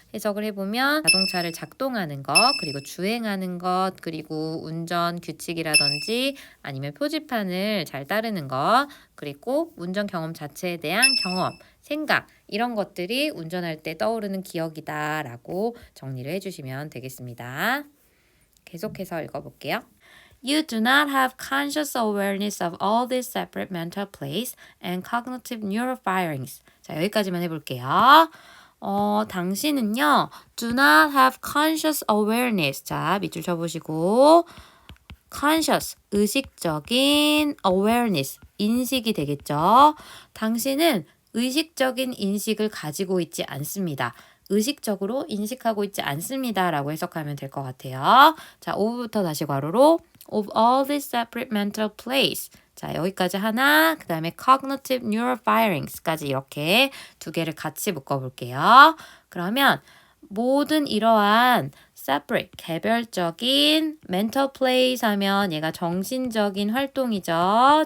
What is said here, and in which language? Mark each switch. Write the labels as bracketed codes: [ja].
[ko] 해석을 해보면 자동차를 작동하는 것, 그리고 주행하는 것, 그리고 운전 규칙이라든지 아니면 표지판을 잘 따르는 것, 그리고 운전 경험 자체에 대한 경험, 생각 이런 것들이 운전할 때 떠오르는 기억이다라고 정리를 해주시면 되겠습니다. 계속해서 읽어볼게요. [en] You do not have conscious awareness of all these separate mental plates and cognitive neural firings. [ko] 자, 여기까지만 해볼게요. 당신은요, [en] do not have conscious awareness. [ko] 자, 밑줄 쳐보시고, conscious, 의식적인 awareness, 인식이 되겠죠. 당신은 의식적인 인식을 가지고 있지 않습니다. 의식적으로 인식하고 있지 않습니다. 라고 해석하면 될 것 같아요. 자, 5부터 다시 괄호로 [en] of all these separate mental plates. [ko] 자, 여기까지 하나, 그 다음에 cognitive neural firings까지 이렇게 두 개를 같이 묶어볼게요. 그러면 모든 이러한 separate, 개별적인 mental plays 하면 얘가 정신적인 활동이죠.